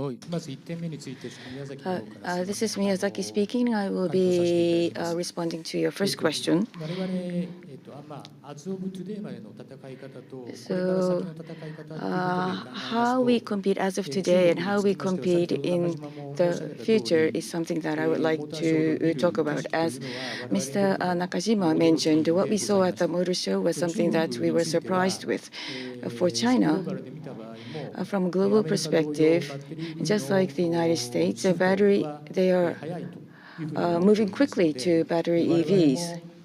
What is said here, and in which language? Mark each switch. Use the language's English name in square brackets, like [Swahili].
[Japanese] まず1点目について宮崎の方から。 [English] This is Miyazaki speaking. I will be responding to your first question. [Japanese] 我々 [English] as of today [Japanese] までの戦い方とこれから先の戦い方ということで [English] how we compete as of today and how we compete in the future is something that I would like to talk about. As Mr. Nakajima mentioned, what we saw at the motor show was something that we were surprised with. For China, from a global perspective, just like the United States, they are moving quickly to battery EVs.